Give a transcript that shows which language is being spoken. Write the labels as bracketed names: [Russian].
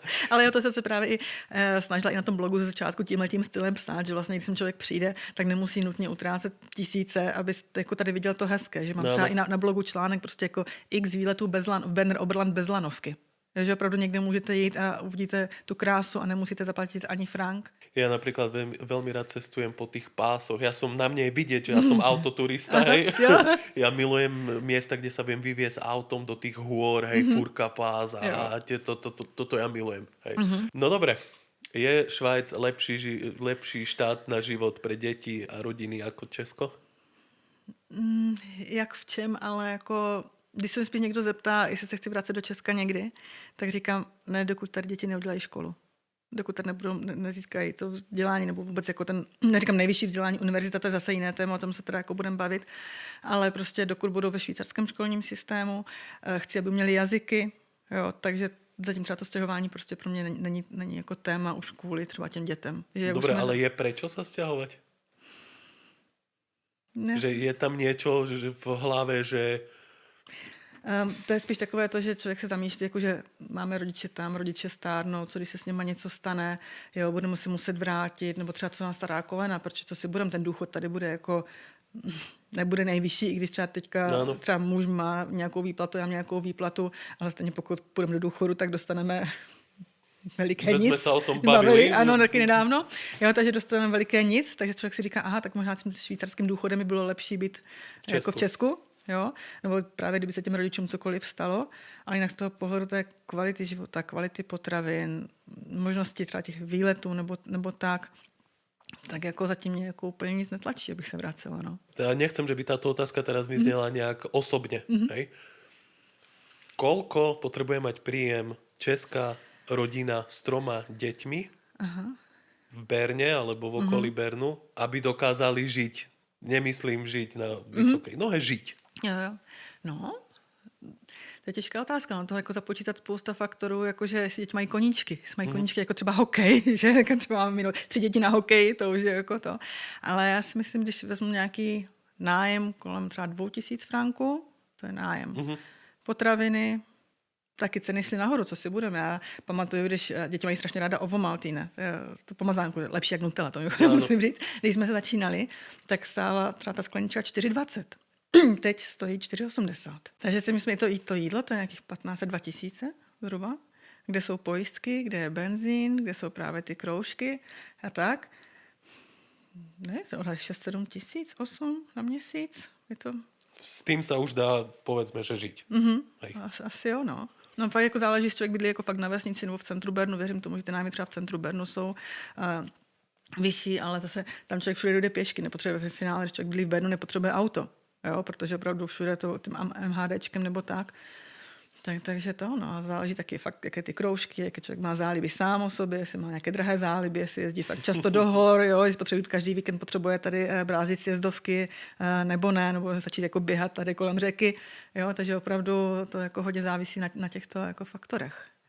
[Czech] Ale jo, to jsem se právě i snažila i na tom blogu ze začátku tímhletím stylem psát, že vlastně, když sem člověk přijde, tak nemusí nutně utrácet tisíce, aby jako tady viděl to hezké. Že mám třeba i na blogu článek prostě jako x výletů Oberland bez lanovky. Že opravdu někde můžete jít a uvidíte tu krásu a nemusíte zaplatit ani frank. [Slovak] Ja napríklad veľmi rád cestujem po tých pásoch. Ja som na mne vidieť, že ja som autoturista, hej. Ja milujem miesta, kde sa viem vyviesť autom do tých hôr, hej, Furka pás a toto ja milujem, hej. No dobre, je Švajc lepší štát na život pre deti a rodiny ako Česko? [Czech] Jak v čem, ale jako když se mi spíš někdo zeptá, jestli se chci vrátit do Česka někdy, tak říkám, ne, dokud tady děti neudělají školu. Dokud tady nezískají to vzdělání, nebo vůbec jako ten, neříkám nejvyšší vzdělání, univerzita, to je zase jiné téma, o tom se teda jako budeme bavit, ale prostě dokud budou ve švýcarském školním systému, chci, aby měli jazyky, jo, takže zatím třeba to stěhování prostě pro mě není jako téma už kvůli třeba těm dětem. [Slovak] Dobre, ale je prečo sa sťahovať? Že je tam niečo že v hlave, že... [Czech] To je spíš takové to, že člověk se zamýšlí, jako že máme rodiče tam, rodiče stárnou, co když se s nima něco stane, jo, budeme si muset vrátit, nebo třeba co nás stará kolena, protože co si budeme, ten důchod tady bude jako, nebude nejvyšší, i když třeba teďka třeba muž má nějakou výplatu, já mám nějakou výplatu, ale stejně pokud půjdeme do důchodu, tak dostaneme veliké nic. Jsme se o tom bavili. Ano, taky nedávno. Jo, takže dostaneme veliké nic, takže člověk si říká, aha, tak možná tím švýcarským důchodem by bylo lepší být jako v Česku. Jo? Nebo právě kdyby se těm rodičům cokoliv stalo, ale jinak z toho pohledu té kvality života, kvality potravin, možnosti třeba těch výletů nebo tak jako zatím mě jako úplně nic netlačí, abych se vracela. No. [Slovak] Ja nechcem, že by táto otázka teraz mi znela nejak osobne. Hej? Koľko potrebuje mať príjem česká rodina s 3 deťmi v Berne alebo v okolí Bernu, aby dokázali žiť? Nemyslím žiť na vysokej nohe, žiť. [Czech] Jo. No, to je těžká otázka. No to jako započítat spousta faktorů, jakože jestli děti mají koníčky. Jestli mají koníčky jako třeba hokej, že jako třeba máme 3 děti na hokej, to už je jako to. Ale já si myslím, když vezmu nějaký nájem kolem třeba 2000 franků, to je nájem. Potraviny, taky ceny šly nahoru, co si budeme. Já pamatuju, když děti mají strašně ráda ovomaltine, to pomazánku, lepší jak Nutella, to musím říct. Když jsme se začínali, tak stála třeba ta sklenička 4,20. Teď stojí 4,80. Takže si myslím, to jídlo, to je nějakých 15-2000 zhruba, kde jsou pojistky, kde je benzín, kde jsou právě ty kroužky a tak. Ne, to odhaduje 6-7 tisíc, 8 na měsíc. Je to... [Slovak] S tým sa už dá, povedzme, že žiť. [Czech] Asi jo, no. No pak jako záleží, jestli člověk bydlí jako fakt na vesnici nebo v centru Bernu. Věřím tomu, že ty nájmy třeba v centru Bernu jsou vyšší, ale zase tam člověk všude jde pěšky, nepotřebuje ve finále, když člověk bydlí v Bernu, nepotřebuje auto. Jo, protože opravdu všude to tím MHDčkem nebo tak. Takže to, no, záleží taky fakt, jaké ty kroužky, jaké člověk má záliby sám o sobě, jestli má nějaké drahé záliby, jestli jezdí fakt často do hor, jo, jestli potřebuje každý víkend potřebuje tady brázit sjezdovky, nebo ne, nebo začít jako běhat tady kolem řeky, jo, takže opravdu to jako hodně závisí na těchto jako faktorech.